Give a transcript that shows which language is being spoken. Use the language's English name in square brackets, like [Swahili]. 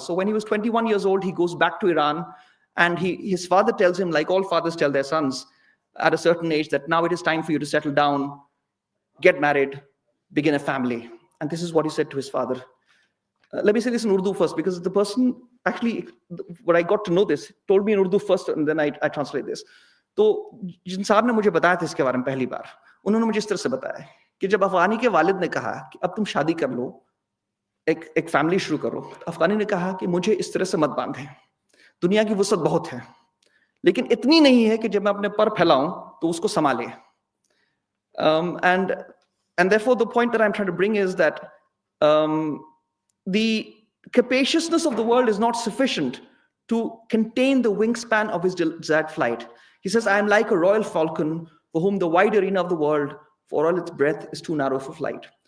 [English] So when he was 21 years old, he goes back to Iran, and his father tells him, like all fathers tell their sons at a certain age, that now it is time for you to settle down, get married, begin a family. And this is what he said to his father. Let me say this in Urdu first, because the person actually, when I got to know this, told me in Urdu first, and then I translate this. [Hindi] तो जिन साहब ने मुझे बताया था इसके बारे में पहली बार, उन्होंने मुझे इस तरह से बताया कि जब अफगानी के वालिद ने कहा कि अब तुम शादी कर लो, एक फैमिली शुरू करो, अफगानी ने कहा कि मुझे इस तरह से मत बांधे, दुनिया की वुसअत बहुत है, लेकिन इतनी नहीं है कि जब मैं अपने पर फैलाऊं तो उसको संभाले. [English] And therefore the point that I'm trying to bring is that the capaciousness of the world is not sufficient to contain the wingspan of his desired flight. He says, I am like a royal falcon for whom the wide arena of the world, for all its breadth, is too narrow for flight.